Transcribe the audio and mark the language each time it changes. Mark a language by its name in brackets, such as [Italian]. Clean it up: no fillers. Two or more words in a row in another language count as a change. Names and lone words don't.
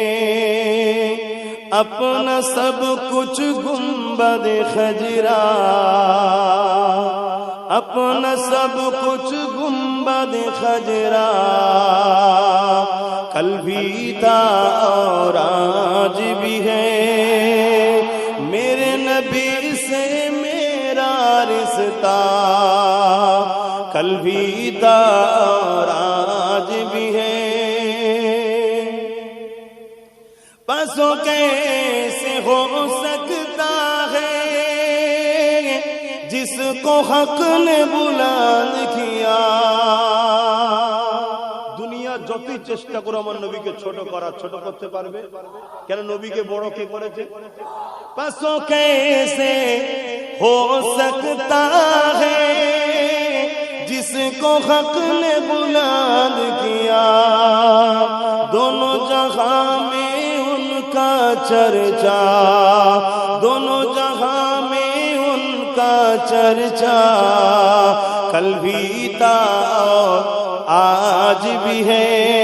[Urdu] اپنا سب کچھ گنبد خجرا، اپنا سب کچھ گنبد خجرا کل بھی تھا اور آج بھی ہے، میرے نبی سے میرا رشتہ کل بھی تھا اور آج بھی ہے، پسوں کیسے ہو سکتا ہے جس کو حق نے بلند کیا، [Bangla] দুনিয়া যতই চেষ্টা করে আমার নবীকে ছোট করার, ছোট করতে পারবে কেন? নবীকে বড় কে করেছে? [Urdu] پسوں کیسے ہو سکتا ہے جس کو حق نے بلند کیا، دونوں جہاں میں ان کا چرچا، دونوں جہاں میں ان کا چرچا کل بھی تھا اور آج بھی ہے،